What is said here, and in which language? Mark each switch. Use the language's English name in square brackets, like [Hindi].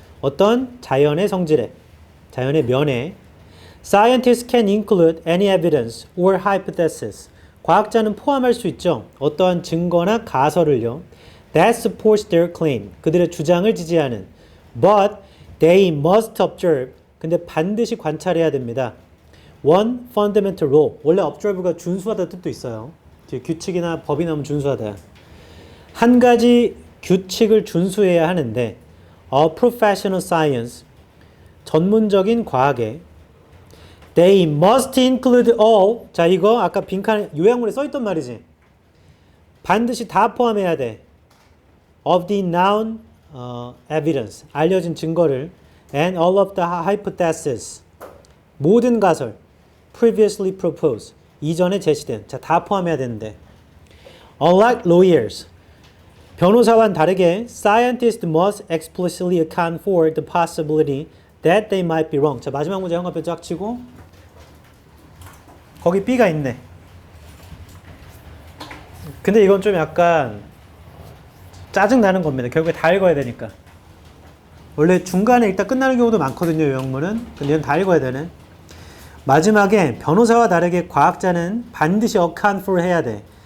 [Korean] 어떤 자연의 성질에, 자연의 면에. [English] Scientists can include any evidence or hypothesis. [Korean] 과학자는 포함할 수 있죠. 어떠한 증거나 가설을요. [English] That supports their claim. [Korean] 그들의 주장을 지지하는. [English] But they must observe. [Korean] 근데 반드시 관찰해야 됩니다. [English] One fundamental law. [Korean] 원래 observe가 준수하다 뜻도 있어요. 규칙이나 법이 나오면 준수하다. 한 가지 규칙을 준수해야 하는데 [English] A professional science. [Korean] 전문적인 과학에 [English] They must include all. [Korean] 자, 이거 아까 빈칸 요약문에 써있던 말이지. 반드시 다 포함해야 돼. [English] Of the known evidence. [Korean] 알려진 증거를. [English] And all of the hypotheses. [Korean] 모든 가설. [English] Previously proposed. [Korean] 이전에 제시된. 자, 다 포함해야 되는데. [English] Unlike lawyers, [Korean] 변호사와는 다르게 [English] scientists must explicitly account for the possibility that they might be wrong. [Korean] 자, 마지막 문제 형광펜 쫙 치고 거기 B가 있네. 근데 이건 좀 약간 짜증나는 겁니다. 결국에 다 읽어야 되니까. 원래 중간에 일단 끝나는 경우도 많거든요. 요형문은. 근데 이건 다 읽어야 되네. 마지막에 변호사와 다르게 과학자는 반드시 account for 해야 돼.